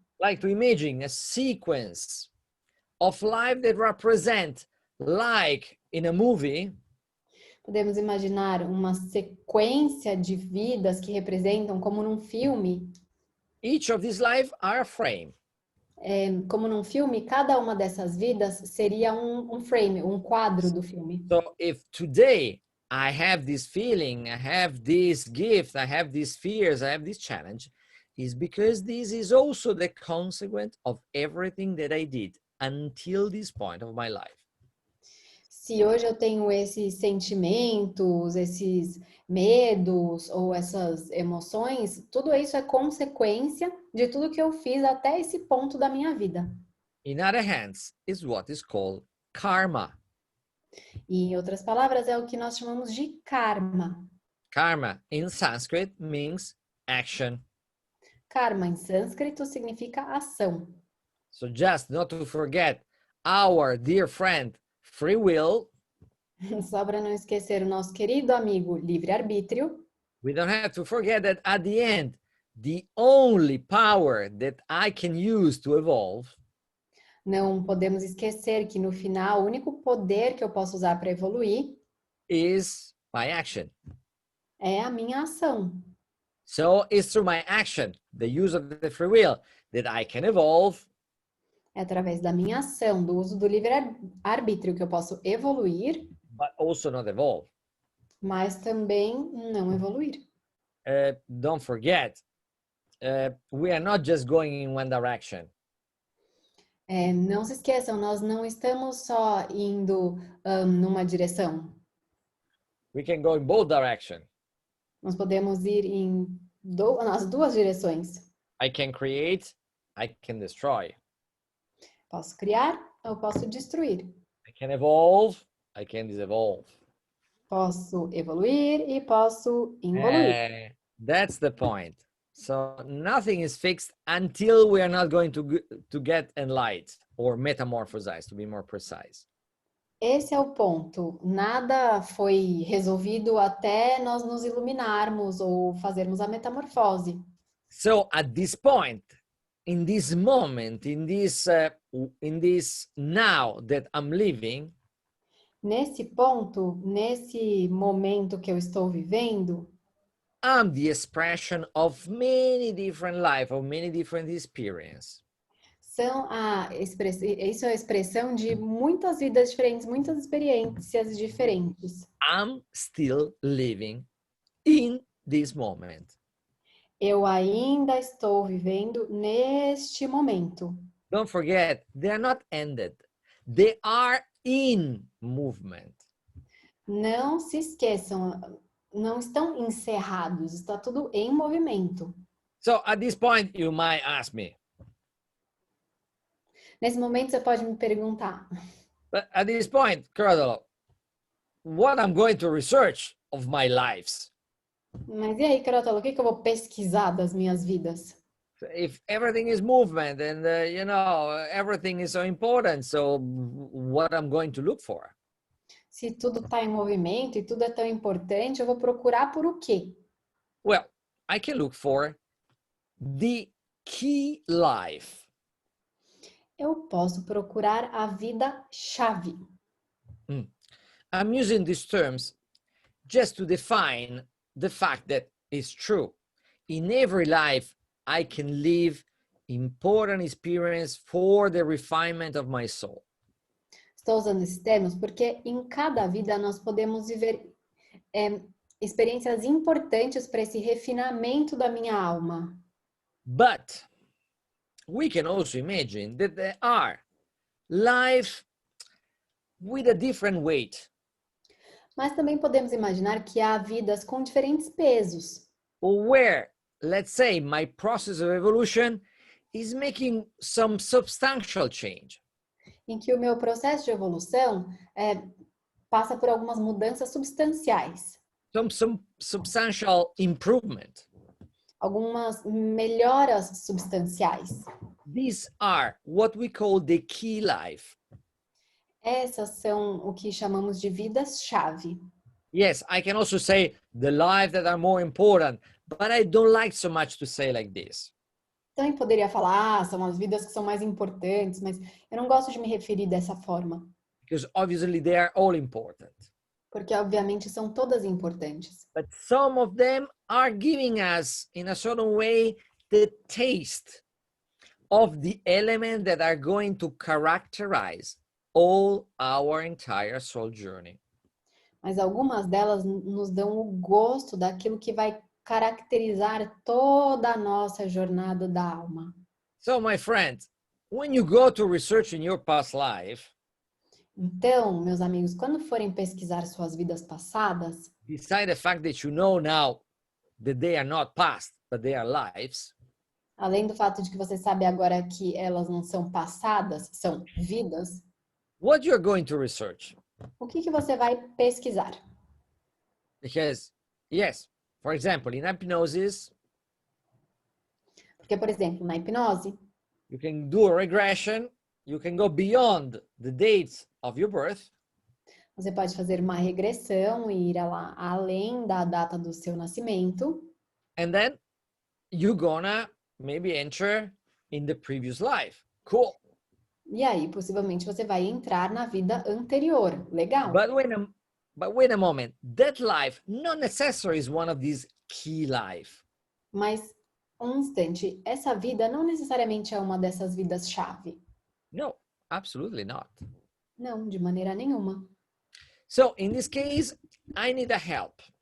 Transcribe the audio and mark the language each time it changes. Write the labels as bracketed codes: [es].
[en] Like to imagine a sequence of life that represent, like in a movie, [pt] Podemos imaginar uma sequência de vidas que representam, como num filme, [en] each of these life are a frame. [pt] como num filme, cada uma dessas vidas seria um frame, um quadro do filme. [en] So if today I have this feeling, I have this gift, I have these fears, I have this challenge, is because this is also the consequence of everything that I did until this point of my life. [pt] Se hoje eu tenho esses sentimentos, esses medos ou essas emoções, tudo isso é consequência de tudo que eu fiz até esse ponto da minha vida. [en] In other hands, is what is called karma. [pt] E, em outras palavras, é o que nós chamamos de karma. [en] Karma in Sanskrit means action. [pt] Karma em sânscrito significa ação. [en] So just not to forget our dear friend, free will. [pt] Só para não esquecer o nosso querido amigo livre-arbítrio, [en] We don't have to forget that at the end, the only power that I can use to evolve [pt] não podemos esquecer que no final o único poder que eu posso usar para evoluir [en] is my action. [pt] é a minha ação. [en] So it's through my action, the use of the free will, that I can evolve. [pt] É através da minha ação, do uso do livre-arbítrio que eu posso evoluir, [en] But also not evolve. [pt] mas também não evoluir. [en] Don't forget, we are not just going in one direction. [pt] Não se esqueçam, nós não estamos só indo numa direção. [en] We can go in both directions. [pt] Nós podemos ir nas duas direções. [en] I can create, I can destroy. [pt] Posso criar ou posso destruir. [en] I can evolve, I can disevolve. [pt] Posso evoluir e posso involuir. [en] That's the point. So nothing is fixed until we are not going to get enlightened or metamorphosized, to be more precise. [pt] Esse é o ponto. Nada foi resolvido até nós nos iluminarmos ou fazermos a metamorfose. [en] So at this point, in this moment, in this now that I'm living, [pt] Nesse ponto, nesse momento que eu estou vivendo, [en] I'm the expression of many different life, of many different experiences. [pt] isso é a expressão de muitas vidas diferentes, muitas experiências diferentes. [en] I'm still living in this moment. [pt] Eu ainda estou vivendo neste momento. [en] Don't forget, they are not ended. They are in movement. [pt] Não se esqueçam, não estão encerrados, está tudo em movimento. [en] So at this point, you might ask me, [pt] Nesse momento você pode me perguntar, [en] but at this point, Crotalo, what I'm going to research of my lives? [pt] mas e aí, Crotalo, o que eu vou pesquisar das minhas vidas? [en] If everything is movement and everything is so important, so what I'm going to look for? [pt] Se tudo está em movimento e tudo é tão importante, eu vou procurar por o quê? [en] Well, I can look for the key life. [pt] Eu posso procurar a vida-chave. [en] I'm using these terms just to define the fact that it's true. In every life, I can live important experience for the refinement of my soul. [pt] Estou usando esses termos porque em cada vida nós podemos viver experiências importantes para esse refinamento da minha alma. [en] But we can also imagine that there are life with a different weight. [pt] Mas também podemos imaginar que há vidas com diferentes pesos. [en] Where, let's say, my process of evolution is making some substantial change. [pt] Em que o meu processo de evolução passa por algumas mudanças substanciais. [en] Some substantial improvement. [pt] Algumas melhoras substanciais. [en] These are what we call the key life. [pt] Essas são o que chamamos de vidas-chave. [en] Yes, I can also say the life that are more important, but I don't like so much to say like this. [pt] Também poderia falar, são as vidas que são mais importantes, mas eu não gosto de me referir dessa forma, [en] because obviously they are all important. [pt] porque obviamente são todas importantes. [en] But some of them are giving us, in a certain way, the taste of the elements that are going to characterize all our entire soul journey. [pt] Mas algumas delas nos dão o gosto daquilo que vai caracterizar toda a nossa jornada da alma. [en] So, my friend, when you go to research in your past life, [pt] Então, meus amigos, quando forem pesquisar suas vidas passadas, [en] beside the fact that you know now that they are not past, but they are lives, [pt] além do fato de que você sabe agora que elas não são passadas, são vidas, [en] what you're going to research? [pt] o que você vai pesquisar? [en] Because, yes, for example, in hypnosis, [pt] Porque, por exemplo, na hipnose, [en] you can do a regression, you can go beyond the dates of your birth, [pt] você pode fazer uma regressão e ir lá além da data do seu nascimento, [en] and then you're gonna maybe enter in the previous life. Cool. [pt] e aí possivelmente você vai entrar na vida anterior. Legal. [en] But wait a moment. That life not necessarily is one of these key life. [pt] Mas, um instante, essa vida não necessariamente é uma dessas vidas-chave. [en] No, absolutely not. [pt] Não, de maneira nenhuma. [en] So in this case, I need a help.